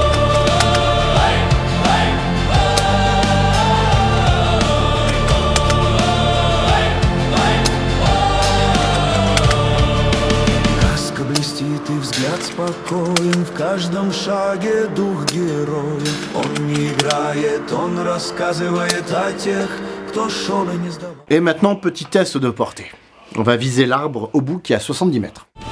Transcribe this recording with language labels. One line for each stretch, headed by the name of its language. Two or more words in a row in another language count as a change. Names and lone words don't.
Russian: Каска блестит и взгляд спокоен, в каждом шаге дух героя. Он не играет, он рассказывает о тех, кто шел и не сдавал.
French: Et maintenant, petit test de portée. On va viser l'arbre au bout qui est à 70 mètres.